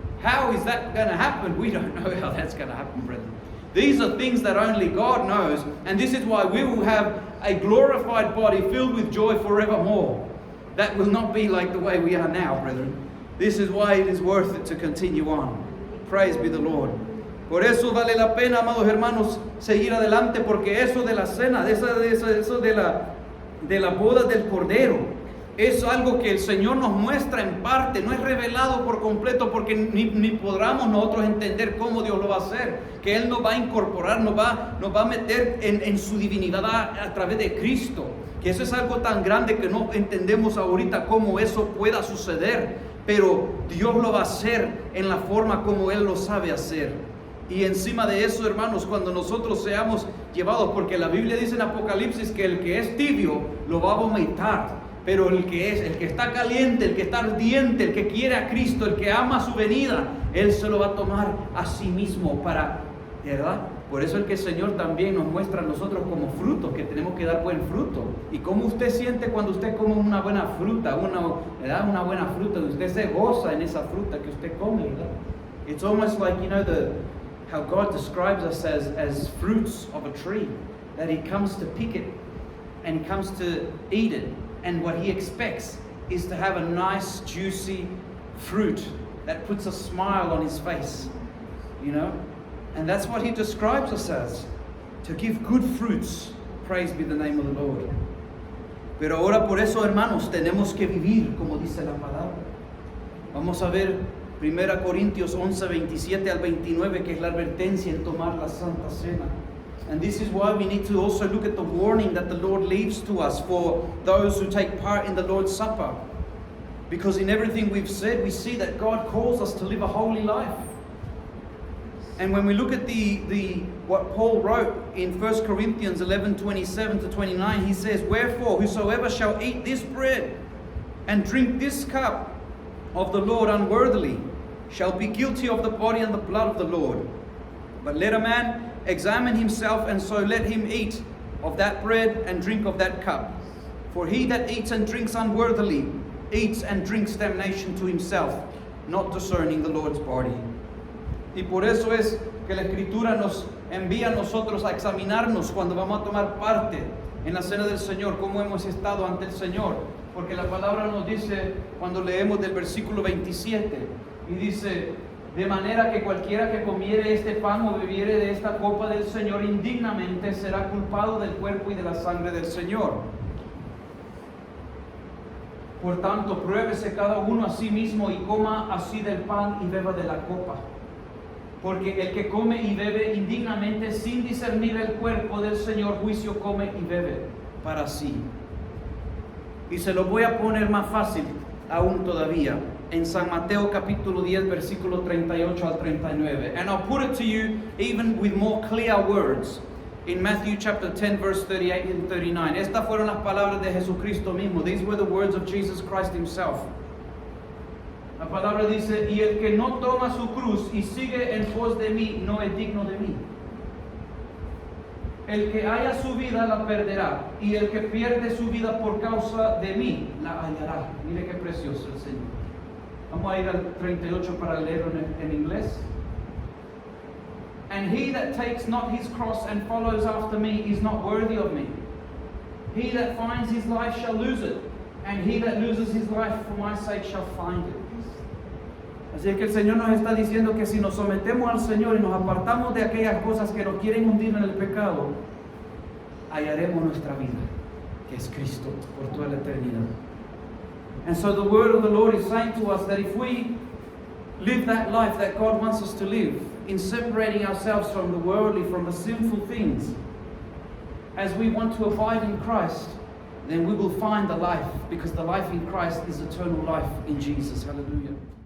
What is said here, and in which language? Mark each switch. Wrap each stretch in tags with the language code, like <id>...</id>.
<en>How is that going to happen? We don't know how that's going to happen, brethren. These are things that only God knows. And this is why we will have a glorified body filled with joy forevermore. That will not be like the way we are now, brethren. This is why it is worth it to continue on. Praise be the Lord.</en> <es>Por eso vale la pena, amados hermanos, seguir adelante, porque eso de la cena, eso de la boda del Cordero, es algo que el Señor nos muestra en parte, no es revelado por completo, porque ni podamos nosotros entender cómo Dios lo va a hacer, que Él nos va a incorporar, nos va a meter en su divinidad a través de Cristo, que eso es algo tan grande que no entendemos ahorita cómo eso pueda suceder, pero Dios lo va a hacer en la forma como Él lo sabe hacer. Y encima de eso, hermanos, cuando nosotros seamos llevados, porque la Biblia dice en Apocalipsis que el que es tibio lo va a vomitar. Pero el que está caliente, el que está ardiente, el que quiere a Cristo, el que ama su venida, Él se lo va a tomar a sí mismo ¿verdad? Por eso es que el Señor también nos muestra a nosotros como frutos, que tenemos que dar buen fruto. ¿Y cómo usted siente cuando usted come una buena fruta, ¿verdad? Una buena fruta? Usted se goza en esa fruta que usted come, ¿verdad?</es> <en>It's almost like, how God describes us as fruits of a tree, that He comes to pick it and He comes to eat it. And what He expects is to have a nice, juicy fruit that puts a smile on His face, And that's what He describes us as, to give good fruits. Praise be the name of the Lord.</en> <es>Pero ahora por eso, hermanos, tenemos que vivir como dice la palabra. Vamos a ver 1 Corintios 11, 27 al 29, que es la advertencia en tomar la Santa Cena.</es> <en>And this is why we need to also look at the warning that the Lord leaves to us for those who take part in the Lord's Supper. Because in everything we've said, we see that God calls us to live a holy life. And when we look at what Paul wrote in 1 Corinthians 11, 27 to 29, he says, wherefore, whosoever shall eat this bread and drink this cup of the Lord unworthily shall be guilty of the body and the blood of the Lord. But let a man examine himself, and so let him eat of that bread and drink of that cup. For he that eats and drinks unworthily eats and drinks damnation to himself, not discerning the Lord's body.</en> <es>Y por eso es que la Escritura nos envía a nosotros a examinarnos cuando vamos a tomar parte en la cena del Señor, cómo hemos estado ante el Señor. Porque la palabra nos dice, cuando leemos del versículo 27, y dice, de manera que cualquiera que comiere este pan o bebiere de esta copa del Señor indignamente será culpado del cuerpo y de la sangre del Señor. Por tanto, pruébese cada uno a sí mismo y coma así del pan y beba de la copa. Porque el que come y bebe indignamente sin discernir el cuerpo del Señor, juicio come y bebe para sí. Y se lo voy a poner más fácil aún todavía. En San Mateo capítulo 10, versículo 38 al 39.</es> <en>And I'll put it to you even with more clear words. In Matthew chapter 10, verse 38 and 39.</en> <es>Estas fueron las palabras de Jesucristo mismo.</es> <en>These were the words of Jesus Christ himself.</en> <es>La palabra dice, y el que no toma su cruz y sigue en pos de mí, no es digno de mí. El que haya su vida la perderá, y el que pierde su vida por causa de mí, la hallará. Mire qué precioso el Señor. Vamos a ir al 38 para leerlo en inglés.</es> <en>And he that takes not his cross and follows after me is not worthy of me. He that finds his life shall lose it, and he that loses his life for my sake shall find it.</en> <es>Así es que el Señor nos está diciendo que si nos sometemos al Señor y nos apartamos de aquellas cosas que nos quieren hundir en el pecado, hallaremos nuestra vida, que es Cristo, por toda la eternidad.</es> <en>And so the word of the Lord is saying to us that if we live that life that God wants us to live, in separating ourselves from the worldly, from the sinful things, as we want to abide in Christ, then we will find the life, because the life in Christ is eternal life in Jesus. Hallelujah.</en>